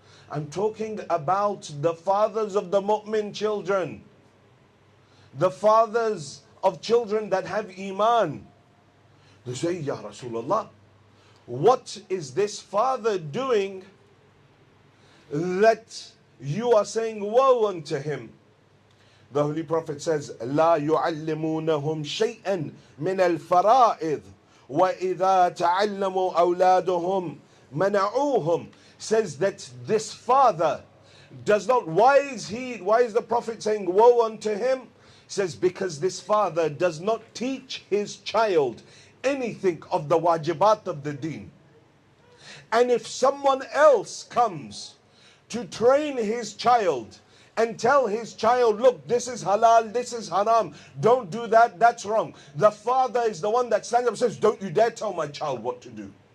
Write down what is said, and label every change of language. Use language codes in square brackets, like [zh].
[en] I'm talking about the fathers of the mu'min children. The fathers of children that have iman. They say, Ya Rasulullah, what is this father doing that you are saying woe unto him? The Holy Prophet says, [ar] لا يعلمونهم شيئا من الفرائض وإذا تعلموا أولادهم منعوهم. [en] Says that this father does not, why is the Prophet saying woe unto him? Says because this father does not teach his child anything of the wajibat of the deen. And if someone else comes to train his child and tell his child, look, this is halal, this is haram, don't do that, that's wrong, the father is the one that stands up and says, don't you dare tell my child what to do.